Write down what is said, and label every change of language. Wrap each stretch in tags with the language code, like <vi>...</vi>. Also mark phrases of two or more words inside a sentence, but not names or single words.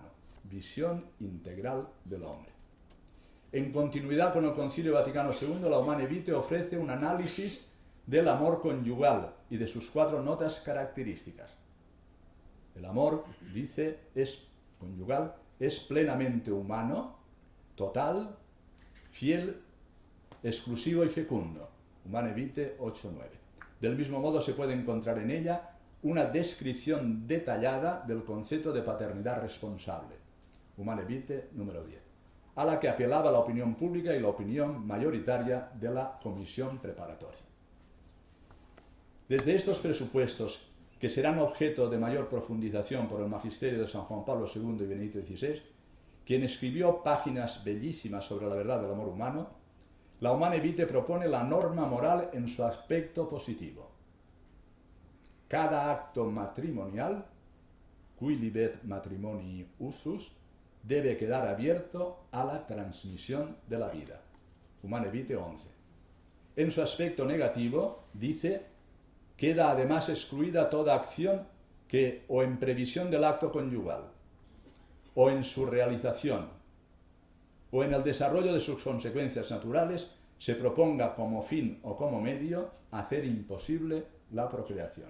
<es>Visión integral del hombre. En continuidad con el Concilio Vaticano II, la Humane Vitae ofrece un análisis del amor conyugal y de sus 4 notas características. El amor, dice, conyugal, es plenamente humano, total, fiel, exclusivo y fecundo. Humane Vitae 8-9. Del mismo modo se puede encontrar en ella una descripción detallada del concepto de paternidad responsable. Humane Vitae número 10. A la que apelaba la opinión pública y la opinión mayoritaria de la comisión preparatoria. Desde estos presupuestos, que serán objeto de mayor profundización por el magisterio de San Juan Pablo II y Benedicto XVI, quien escribió páginas bellísimas sobre la verdad del amor humano, la Humane Vitae propone la norma moral en su aspecto positivo. cada acto matrimonial,</es> <la>cui libet matrimonii usus,</la> <es>debe quedar abierto a la transmisión de la vida. Humane Vitae 11. En su aspecto negativo, dice, queda además excluida toda acción que, o en previsión del acto conyugal, o en su realización, o en el desarrollo de sus consecuencias naturales, se proponga como fin o como medio hacer imposible la procreación.</es>